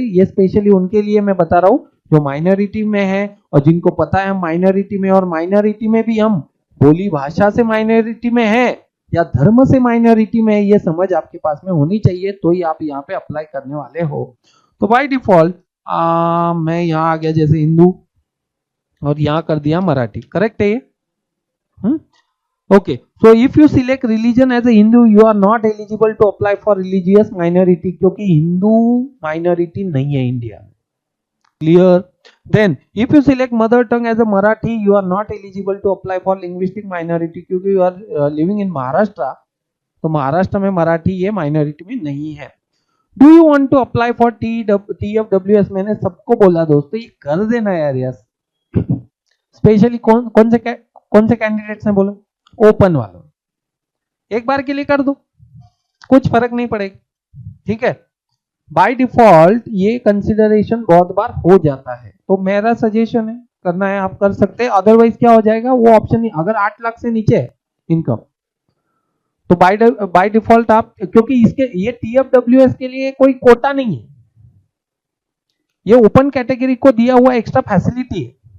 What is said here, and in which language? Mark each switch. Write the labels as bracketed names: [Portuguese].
[Hindi] ये स्पेशली उनके लिए मैं बता रहा हूँ जो माइनॉरिटी में है और जिनको पता है हम माइनॉरिटी में, और माइनॉरिटी में भी हम बोली भाषा से माइनॉरिटी में है या धर्म से माइनॉरिटी में है, ये समझ आपके पास में होनी चाहिए, तो ही आप यहाँ पे अप्लाई करने वाले हो। तो बाय डिफॉल्ट मैं यहाँ आ गया जैसे हिंदू और यहाँ कर दिया मराठी, करेक्ट है ये? [English] Okay, so if you select religion as a Hindu, you are not eligible to apply for religious minority, [Hindi] क्योंकि हिंदू माइनॉरिटी नहीं है इंडिया में, clear. [English] Then if you select mother tongue as a Marathi, you are not eligible to apply for linguistic minority, क्योंकि you are living in Maharashtra, [Hindi] तो महाराष्ट्र में मराठी ये minority में नहीं है। [English] Do you want to apply for TFWS? [Hindi] मैंने सबको बोला दोस्तों ये कर देना यार, यस, स्पेशली कौन से कैंडिडेट्स ने बोला, ओपन वालों, एक बार के लिए कर दो, कुछ फर्क नहीं पड़ेगा, ठीक है। बाय डिफॉल्ट ये कंसिडरेशन बहुत बार हो जाता है, तो मेरा सजेशन है करना है आप कर सकते हैं, अदरवाइज क्या हो जाएगा वो ऑप्शन नहीं, अगर 8 लाख से नीचे है इनकम तो बाय डिफॉल्ट आप, क्योंकि इसके ये टीएफडब्ल्यूएस के लिए कोई कोटा नहीं है, ये ओपन कैटेगरी को दिया हुआ एक्स्ट्रा फैसिलिटी है।